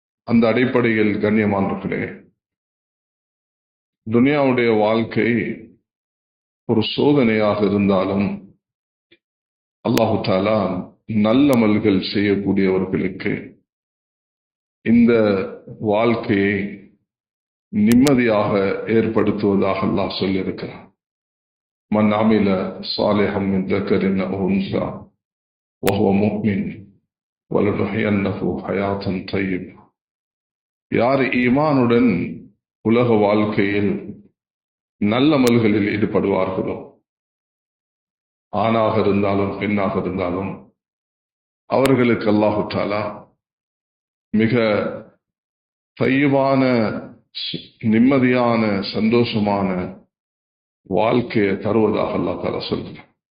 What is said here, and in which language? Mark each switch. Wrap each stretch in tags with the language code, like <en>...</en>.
<ta>அந்த அடிப்படையில் கண்ணியமானவர்களே, துனியாவுடைய வாழ்க்கை ஒரு சோதனையாக இருந்தாலும் அல்லாஹு தஆலா நல்லமல்கள் செய்யக்கூடியவர்களுக்கு இந்த வாழ்க்கையை நிம்மதியாக ஏற்படுத்துவதாக அல்லாஹ் சொல்லியிருக்கிறார்.</ta> <ar>மன் அமில சாலிஹம் மின் ذكرٍ أو أنثى وهو مؤمن ولنحيينه حياة طيبة.</ar> <ta>யார் ஈமானுடன் உலக வாழ்க்கையில் நல்லமல்களில் ஈடுபடுவார்களோ, ஆணாக இருந்தாலும் பெண்ணாக இருந்தாலும், அவர்களுக்கு அல்லாஹு தஆலா மிக தய்யிபான நிம்மதியான சந்தோஷமான வாழ்க்கையை தருவதாக அல்லாஹ் தஆலா சொல்கிறார்.</ta>